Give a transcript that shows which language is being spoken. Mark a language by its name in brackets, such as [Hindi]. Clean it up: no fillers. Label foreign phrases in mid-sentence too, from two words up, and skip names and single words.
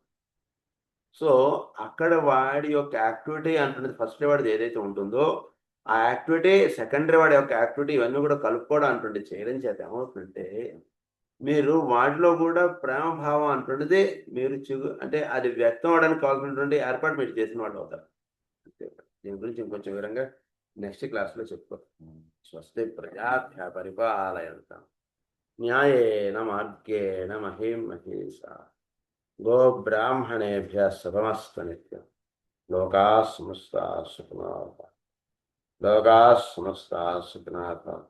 [Telugu] సో అక్కడ వాడి యొక్క యాక్టివిటీ అంటున్నది ఫస్ట్ వాడిది ఏదైతే ఉంటుందో ఆ యాక్టివిటీ, సెకండరీ వాడి యొక్క యాక్టివిటీ ఇవన్నీ కూడా కలుపుకోవడం అంటుండే చేయడం చేత ఏమవుతుందంటే, మీరు వాటిలో కూడా ప్రేమ భావం అంటున్నది మీరు అంటే అది వ్యక్తం అవడానికి కావాల్సినటువంటి ఏర్పాటు మీరు చేసిన వాళ్ళు అవుతారు. దీని గురించి ఇంకొంచెం వివరంగా [English] next class [Telugu] చెప్పుకో. [Sanskrit] స్వస్తి ప్రజాభ్య పరిపాలయంతాం న్యాయేన మార్గేణ మహిం మహేషా గోబ్రాహ్మణేభ్య శుభమస్తు నిత్యం. లోకా సమస్తా సుఖినో భవంతు. లోకా సమస్తా సుఖినో భవంతు.